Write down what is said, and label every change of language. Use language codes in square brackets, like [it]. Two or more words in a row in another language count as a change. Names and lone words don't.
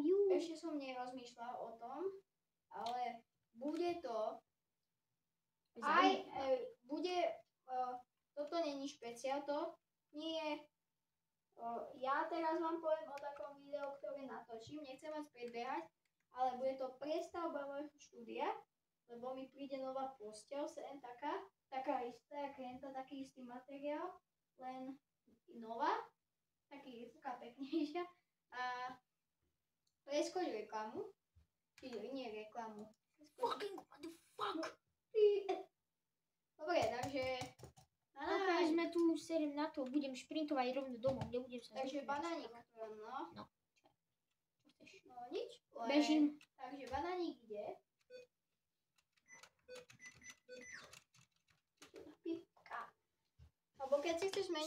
[sk] Ešte som nerozmýšľal o tom, ale bude to aj, bude, toto není špeciál, to nie je, ja teraz vám poviem o takom videu, ktoré natočím, nechcem vás predbiehať, ale bude to prestavba môjho štúdia, lebo mi príde nová posteľ, sem taká istá, taký istý materiál, len nová, taká peknejšia. A preskoč reklamu. Nie reklamu. [en] Fucking what the fuck? [sk] Dobre, takže... Ok, sme tu, serem na to, budem šprintovať rovno domov, nebudem sa... Takže banánik, no. No. Čo chceš? No nič. Bežím. Takže banánik ide. Alebo keď si chceš meniť...